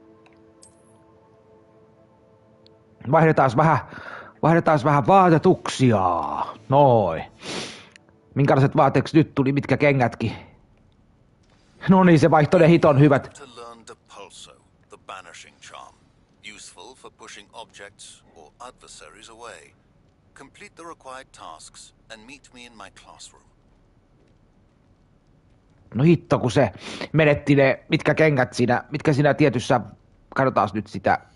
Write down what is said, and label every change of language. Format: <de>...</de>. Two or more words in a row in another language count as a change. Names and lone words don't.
<fi>Vaihdetaan vähän vaatetuksia. Noin. Minkälaiset vaatteeksi nyt tuli, mitkä kengätkin? No niin, se vaihtoi ne hiton hyvät.</fi> <en>Depulso, the banishing charm. Useful for pushing objects or adversaries away. Complete the required tasks and meet me in my classroom.</en> <fi>No hitto, kun se menetti ne, mitkä kengät siinä, mitkä siinä tietyssä, katsotaan nyt sitä.</fi>